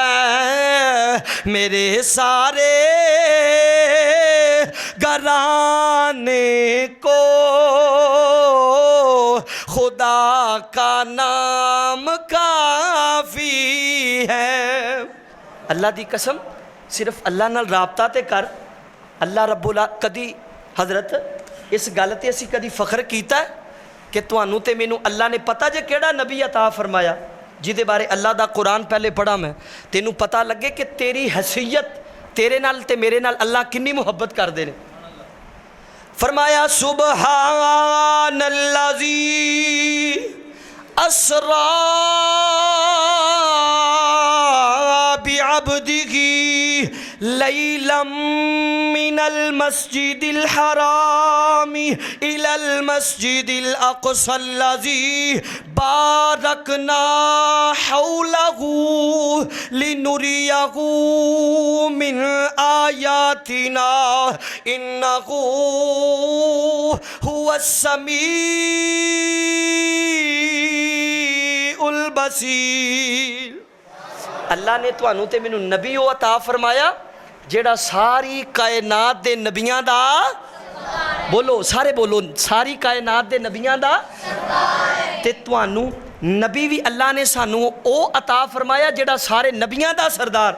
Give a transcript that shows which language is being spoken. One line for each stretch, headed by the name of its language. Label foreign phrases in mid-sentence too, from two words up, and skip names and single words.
Urdu: میرے سارے گھرانے کو خدا کا نام کافی ہے.
Punjabi: اللہ دی قسم صرف اللہ نال رابطہ تے کر.
Arabic: الله رب
Punjabi: کدی حضرت اس گل تے اسی کدی فخر کیتا کہ تہانوں تے مینوں اللہ نے پتا جے کیہڑا نبی عطا فرمایا جہدے بارے اللہ دا قرآن پہلے پڑھا میں، تینوں پتا لگے کہ تیری حیثیت تیرے نال تے میرے نال اللہ کنی محبت کردے نے.
Arabic: फरमाया سبحان الذي أسرى بعبده ليلا من المسجد الحرام إلى المسجد الأقصى الذي باركنا حوله لنريه من آياتنا إنه هو السميع البصير.
Punjabi: اللہ نے تہانوں تے مینوں نبی او عطا فرمایا جیہڑا ساری کائنات دے نبیاں دا بولو سارے بولو ساری کائنات دے نبیاں دا تے تہانوں نبی بھی اللہ نے سانوں او عطا فرمایا جیہڑا سارے نبیاں دا سردار.